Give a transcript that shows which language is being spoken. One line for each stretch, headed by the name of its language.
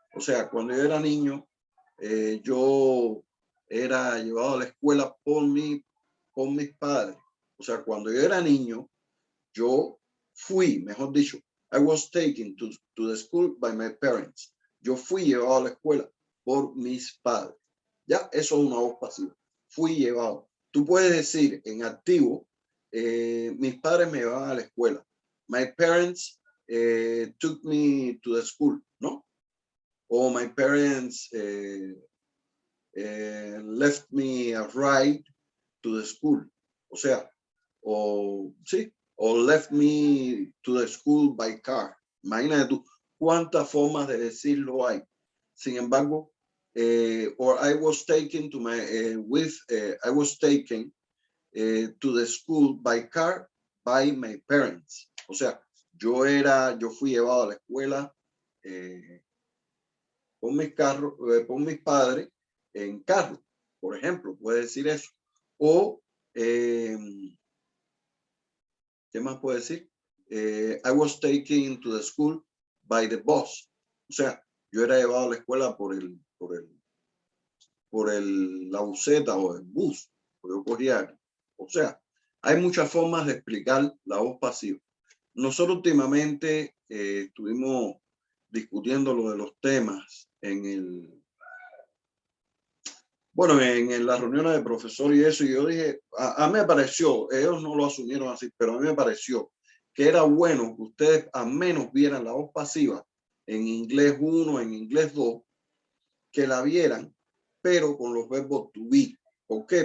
Spanish: O sea, cuando yo era niño, yo era llevado a la escuela por mis padres. O sea, cuando yo era niño, yo fui, mejor dicho,
English: I was taken to the school by my parents.
Spanish: Yo fui llevado a la escuela por mis padres. Ya, eso es una voz pasiva. Fui llevado. Tú puedes decir en activo, mis padres me llevaban a la escuela.
English: My parents took me to the school, ¿no? O my parents left me a ride to the school.
Spanish: O sea, o sí,
English: o left me to the school by car.
Spanish: Imagínate tú cuántas formas de decirlo hay. Sin embargo,
English: or I was taken to my I was taken to the school by car by my parents.
Spanish: O sea, yo fui llevado a la escuela por mis padres en carro, por ejemplo, puede decir eso. O ¿qué más puede decir?
English: I was taken to the school by the bus.
Spanish: O sea, yo era llevado a la escuela por la buseta o el bus. Yo cogía. O sea, hay muchas formas de explicar la voz pasiva. Nosotros últimamente estuvimos discutiendo lo de los temas en las reuniones de profesor y eso, y yo dije, a mí me pareció, ellos no lo asumieron así, pero a mí me pareció que era bueno que ustedes al menos vieran la voz pasiva en inglés 1, en inglés 2, que la vieran, pero con los verbos to be. ¿Por qué?